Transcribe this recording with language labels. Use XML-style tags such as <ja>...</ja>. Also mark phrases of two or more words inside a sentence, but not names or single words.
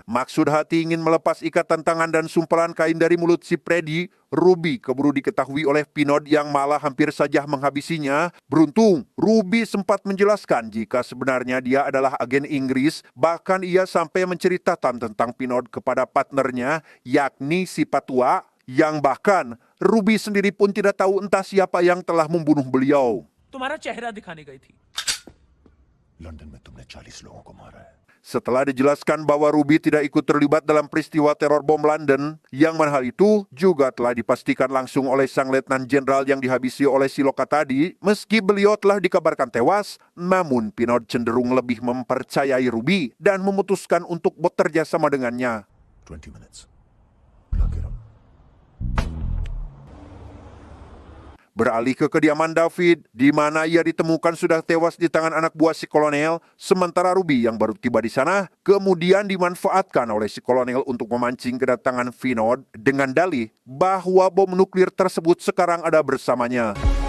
<id>Maksud hati ingin melepas ikatan tangan dan sumpalan kain dari mulut si Freddy, Ruby keburu diketahui oleh Pinot yang malah hampir saja menghabisinya. Beruntung, Ruby sempat menjelaskan jika sebenarnya dia adalah agen Inggris, bahkan ia sampai menceritakan tentang Pinot kepada partnernya, yakni si Patua, yang bahkan Ruby sendiri pun tidak tahu entah siapa yang telah membunuh beliau.</id> <hi>तुम्हारा चेहरा दिखाने गई थी। लंदन में तुमने 40 लोगों को मारा है।</hi> <id>Setelah dijelaskan bahwa Ruby tidak ikut terlibat dalam peristiwa teror bom London, yang mana hal itu juga telah dipastikan langsung oleh sang letnan jenderal yang dihabisi oleh si Loka tadi. Meski beliau telah dikabarkan tewas, namun Pinot cenderung lebih mempercayai Ruby dan memutuskan untuk bekerja sama dengannya.</id> <en>20 minutes. Lock it up.</en> <id>Beralih ke kediaman David, di mana ia ditemukan sudah tewas di tangan anak buah si kolonel, sementara Ruby yang baru tiba di sana, kemudian dimanfaatkan oleh si kolonel untuk memancing kedatangan Vinod dengan dalih bahwa bom nuklir tersebut sekarang ada bersamanya.</id>